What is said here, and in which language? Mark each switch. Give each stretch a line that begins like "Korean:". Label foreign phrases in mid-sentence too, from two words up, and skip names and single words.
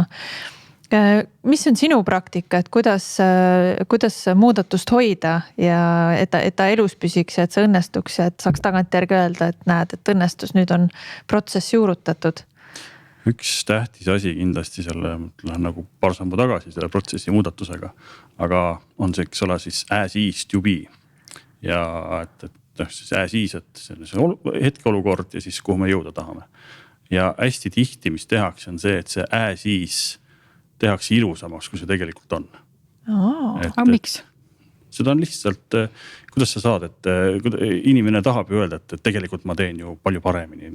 Estonian: Mis on sinu praktika, et kuidas muudatust hoida ja et ta elus püsiks ja et see õnnestuks ja et saaks tagantjärgi öelda, et näed, et õnnestus, nüüd on protsess juurutatud? Üks tähtis asi kindlasti selle, lähen nagu paar sammu tagasi selle protsessi muudatusega, aga on see, eks ole, siis
English: as is to be
Estonian: ja et siis
English: as is,
Estonian: et see on hetkeolukord ja siis kuhu me jõuda tahame. ja hästi tihti, mis tehakse, on see, et see siis tehakse ilusamaks, kui see tegelikult on. Aga miks? Seda on lihtsalt, kuidas sa saad, et inimene tahab ju öelda, et tegelikult ma teen ju palju paremini.